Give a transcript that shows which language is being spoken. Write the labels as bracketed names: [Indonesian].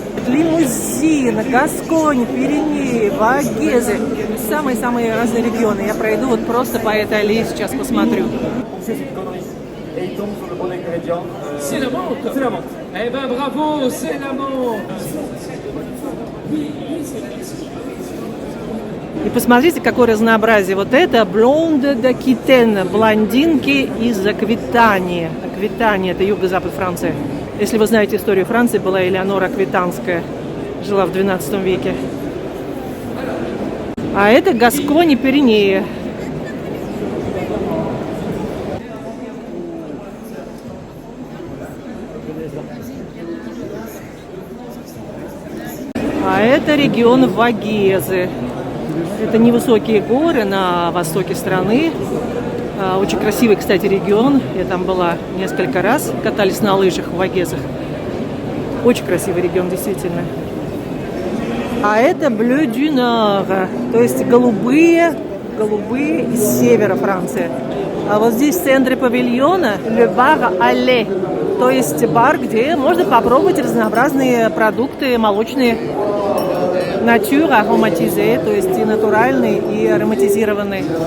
[Russian] Лимузин, Гасконь, Пиренеи, Вагезы. Самые-самые разные регионы. Я пройду вот просто по этой аллее, сейчас посмотрю. [French] Et il tombe sur le bon ingrédient. C'est la menthe. C'est la menthe. Eh ben bravo, c'est la menthe. [Russian] И посмотрите, какое разнообразие. Вот это блонде де Китен, блондинки из Аквитании. Аквитания – это юго-запад Франции. Если вы знаете историю Франции, была Элеонора Аквитанская, жила в XII веке. А это Гасконь и Пиренеи. А это регион Вагезы. Это невысокие горы на востоке страны. Очень красивый, кстати, регион. Я там была несколько раз. Катались на лыжах в Вагезах. Очень красивый регион, действительно. А это Bleu du Nord. То есть голубые из севера Франции. А вот здесь в центре павильона Le Bar Allée. То есть бар, где можно попробовать разнообразные продукты молочные. Nature ароматизé, то есть и натуральный, и ароматизированный.